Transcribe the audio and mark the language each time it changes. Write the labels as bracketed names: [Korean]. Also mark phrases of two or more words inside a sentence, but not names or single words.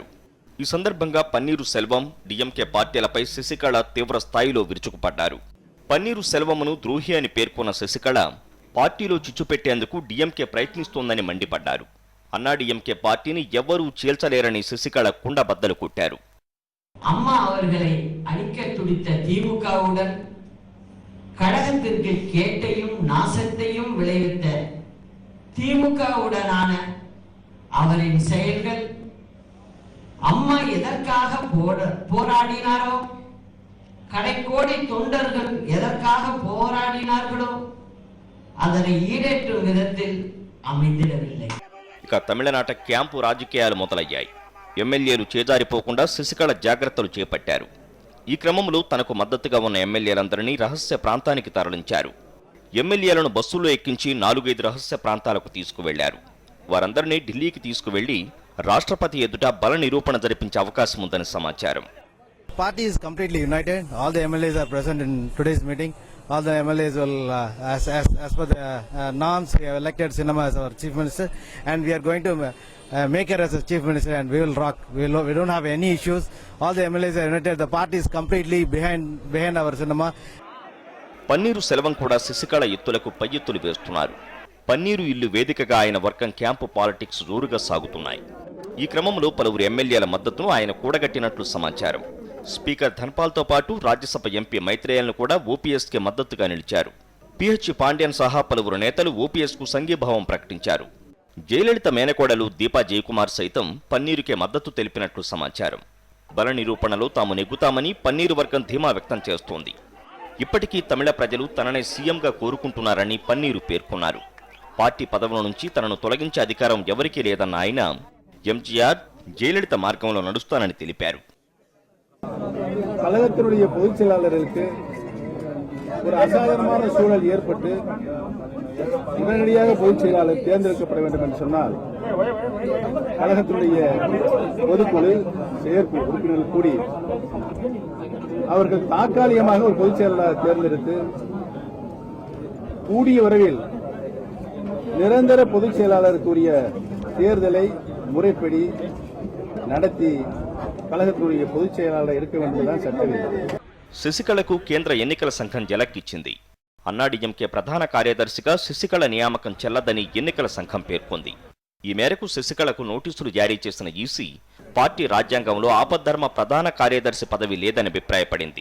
[Telugu] ఈ సందర్భంగా పన్నీరు సెల్వం, డీఎంకే పార్టీలపై శశికళ తీవ్ర స్థాయిలో విరుచుకుపడ్డారు. పన్నీరు సెల్వమును ద్రోహి అని పేర్కొన్న శశికళ పార్టీలో చిచ్చుపెట్టేందుకు డీఎంకే ప్రయత్నిస్తోందని మండిపడ్డారు. అన్నాడీఎంకే పార్టీని ఎవ్వరూ చీల్చలేరని శశికళ కుండబద్దలు కొట్టారు. [Tamil] அம்மா அவர்களை அழிக்க துடித்த திமுகவுடன் கழகத்திற்கு கேட்டையும் நாசத்தையும் விளைவித்த திமுகவுடனான அவரின் செயல்கள், அம்மா எதற்காக போராடினாரோ, கடைக்கோடி தொண்டர்கள் எதற்காக போராடினார்களோ அதனை ஈடேற்றும் விதத்தில் அமைந்திடவில்லை. [Telugu] ఇక తమిళనాట క్యాంపు రాజకీయాలు మొదలయ్యాయి. ఎమ్మెల్యేలు చేజారిపోకుండా శశికళ జాగ్రత్తలు చేపట్టారు. ఈ క్రమంలో తనకు మద్దతుగా ఉన్న ఎమ్మెల్యేలందరినీ రహస్య ప్రాంతానికి తరలించారు. ఎమ్మెల్యేలను బస్సుల్లో ఎక్కించి 4-5 రహస్య ప్రాంతాలకు తీసుకువెళ్లారు. వారందరినీ ఢిల్లీకి తీసుకువెళ్లి రాష్ట్రపతి ఎదుట బల నిరూపణ జరిపించే అవకాశం ఉందని సమాచారం. [English] Party is completely united. All the MLAs are present in today's meeting. All the MLAs will, as per the norms, we have elected Sinema as our chief minister, and we are going to make her as a chief minister, and we will rock. We don't have any issues. All the MLAs are united. The party is completely behind our Sinema. [Telugu] పన్నీరు సెల్వం కూడా శశికళ ఎత్తులకు పై ఎత్తులు వేస్తున్నారు. పన్నీరు ఇల్లు వేదికగా ఆయన వర్గం [English] camp politics [Telugu] జోరుగా సాగుతున్నాయి. ఈ క్రమంలో పలువురు ఎమ్మెల్యేల మద్దతును ఆయన కూడగట్టినట్లు సమాచారం. స్పీకర్ ధన్పాల్తో పాటు రాజ్యసభ ఎంపీ మైత్రేయన్ను కూడా ఓపీఎస్కి మద్దతుగా నిలిచారు. పిహెచ్ పాండ్యన్ సహా పలువురు నేతలు ఓపీఎస్కు సంఘీభావం ప్రకటించారు. జయలలిత మేనకోడలు దీపా జయకుమార్ సైతం పన్నీరుకే మద్దతు తెలిపినట్లు సమాచారం. బల నిరూపణలో తాము నెగ్గుతామని పన్నీరు వర్గం ధీమా వ్యక్తం చేస్తోంది. ఇప్పటికీ తమిళ ప్రజలు తననే సీఎంగా కోరుకుంటున్నారని పన్నీరు పేర్కొన్నారు. పార్టీ పదవుల నుంచి తనను తొలగించే అధికారం ఎవరికీ లేదన్న ఆయన ఎంజీఆర్, జయలలిత మార్గంలో నడుస్తానని తెలిపారు. [Tamil] கழகத்தினுடைய பொதுச் செயலாளர்களுக்கு ஒரு அசாதாரணமான சூழல் ஏற்பட்டு உடனடியாக பொதுச் செயலாளர் தேர்ந்தெடுக்கப்பட வேண்டும் என்று சொன்னால் கழகத்தினுடைய பொதுக்குழு, செயற்குழு உறுப்பினர்கள் கூடி அவர்கள் தாற்காலிகமாக ஒரு பொதுச் செயலாளர் தேர்ந்தெடுத்து கூடிய விரைவில் நிரந்தர பொதுச் செயலாளருக்குரிய தேர்தலை முறைப்படி நடத்தி [Telugu] కళగతుడియ పొదుపు చేయాలని [Tamil] இருக்க வேண்டியதுதான் சட்டவிதி. [Telugu] శశికళకు కేంద్ర ఎన్నికల సంఘం జలక్కిచ్చింది. అన్నాడీఎంకే ప్రధాన కార్యదర్శిగా శశికళ నియామకం చెల్లదని ఎన్నికల సంఘం పేర్కొంది. ఈ మేరకు శశికళకు నోటీసులు జారీ చేసిన ఈసీ పార్టీ రాజ్యాంగంలో ఆపద్ధర్మ ప్రధాన కార్యదర్శి పదవి లేదని అభిప్రాయపడింది.